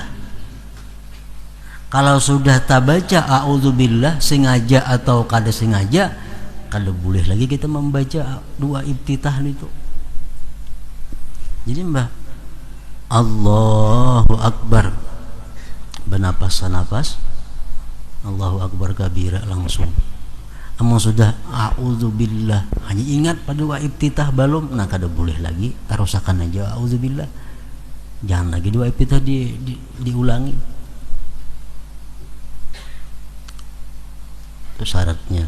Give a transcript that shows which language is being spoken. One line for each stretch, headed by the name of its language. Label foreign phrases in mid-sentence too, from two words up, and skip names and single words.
Banjar: Kalau sudah tak baca a'udzubillah sengaja atau kada sengaja, kalau boleh lagi kita membaca dua iftitah itu. Jadi
Arabic: Allahu Akbar,
Banjar: bernapas-napas,
Arabic: Allahu Akbar kabira langsung.
Banjar: Amang sudah a'udzubillah, hanya ingat pada dua iftitah belum, nah kada boleh lagi, tarusakan aja a'udzubillah, jangan lagi dua iftitah diulangi. Itu syaratnya.